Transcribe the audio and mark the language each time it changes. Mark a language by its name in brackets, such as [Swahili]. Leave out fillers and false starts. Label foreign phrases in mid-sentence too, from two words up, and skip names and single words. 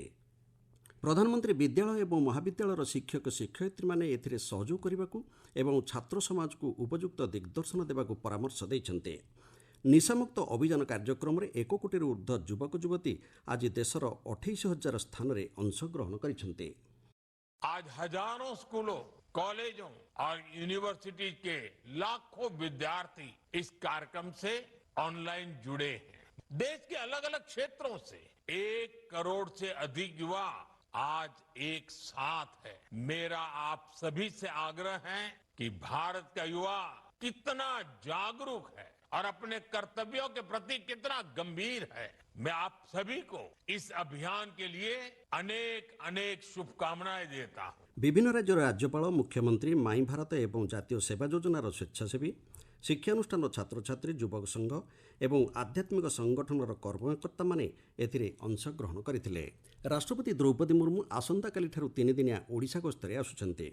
[Odia] ପ୍ରଧାନମନ୍ତ୍ରୀ ବିଦ୍ୟାଳୟ ଏବଂ ମହାବିଦ୍ୟାଳୟର ଶିକ୍ଷକ ଶିକ୍ଷୟିତ୍ରୀମାନେ ଏଥିରେ ସହଯୋଗ କରିବାକୁ ଏବଂ ଛାତ୍ର ସମାଜକୁ ଉପଯୁକ୍ତ ଦିଗ୍ଦର୍ଶନ ଦେବାକୁ ପରାମର୍ଶ ଦେଇଛନ୍ତି। ନିଶାମୁକ୍ତ ଅଭିଯାନ କାର୍ଯ୍ୟକ୍ରମରେ 1 କୋଟିରୁ ଉର୍ଦ୍ଧ୍ୱ ଯୁବକ ଯୁବତୀ ଆଜି ଦେଶର 28,000 ସ୍ଥାନରେ ଅଂଶଗ୍ରହଣ କରିଛନ୍ତି। [Hindi] आज हजारों स्कूलों, कॉलेजों और यूनिवर्सिटी के लाखों विद्यार्थी इस कार्यक्रम से ऑनलाइन जुड़े हैं। देश के अलग अलग क्षेत्रों से 1 करोड़ से अधिक युवा आज एक साथ है। मेरा आप सभी से आग्रह है कि भारत का युवा कितना जागरूक है और अपने कर्तव्यों के प्रति कितना गंभीर है। मैं आप सभी को इस अभियान के लिए अनेक अनेक शुभकामनाएं देता हूं। [Odia] ବିଭିନ୍ନ ରାଜ୍ୟର ରାଜ୍ୟପାଳ, ମୁଖ୍ୟମନ୍ତ୍ରୀ, ମାଇଁ ଭାରତ ଏବଂ ଜାତୀୟ ସେବା ଯୋଜନାର ସ୍ୱେଚ୍ଛାସେବୀ, ଶିକ୍ଷାନୁଷ୍ଠାନର ଛାତ୍ରଛାତ୍ରୀ, ଯୁବକ ସଂଘ ଏବଂ ଆଧ୍ୟାତ୍ମିକ ସଂଗଠନର କର୍ମକର୍ତ୍ତାମାନେ ଏଥିରେ ଅଂଶଗ୍ରହଣ କରିଥିଲେ। ରାଷ୍ଟ୍ରପତି ଦ୍ରୌପଦୀ ମୁର୍ମୁ ଆସନ୍ତାକାଲିଠାରୁ 3 ଦିନିଆ ଓଡ଼ିଶା ଗସ୍ତରେ ଆସୁଛନ୍ତି।